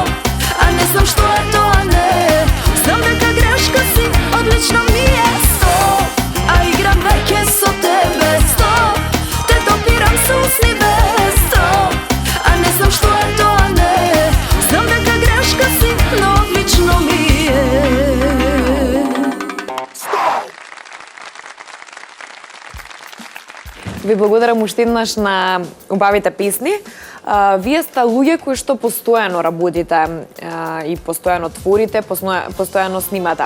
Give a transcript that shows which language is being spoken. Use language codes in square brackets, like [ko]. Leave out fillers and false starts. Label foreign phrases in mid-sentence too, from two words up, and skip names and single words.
[sr] A ne znam što je to, a ne znam neka greška si, odlično mi je. [mk] Стоп, а играм веќе со тебе. Стоп, те допирам се усни без стоп. [sr] A ne znam što je to, a ne znam neka greška si, no odlično mi je. [mk] Ви благодарам уште еднаш на убавите песни. Вие сте луѓе кои што постојано работите и постојано творите, постојано снимате.